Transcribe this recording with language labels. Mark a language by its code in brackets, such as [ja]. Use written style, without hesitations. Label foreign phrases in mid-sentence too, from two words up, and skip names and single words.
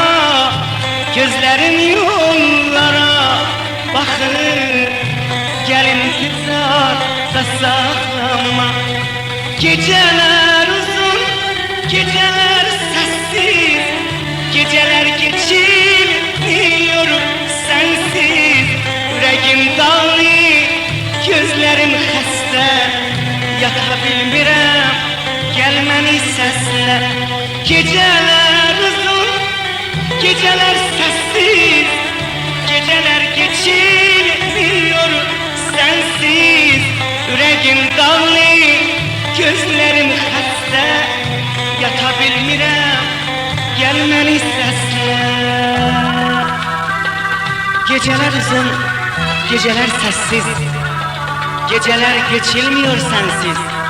[tr] Gözlerim yollara bakır, gelin intizarda saklama. Geceler uzun, geceler sessiz, geceler geçilmiyor sensiz. Yüreğim dağlı, gözlerim [az] xəstə, yata bilmirəm, gəlməni səslə. [tr] Gecələr uzun, gecələr səssiz, gecələr geçilmiyor sensiz. Yüreğim dağlı, gözlerim [az] xəstə, yata bilmirəm, gəlməni səslə. [tr] Geceler uzun, geceler sessiz, geceler geçilmiyor sensiz.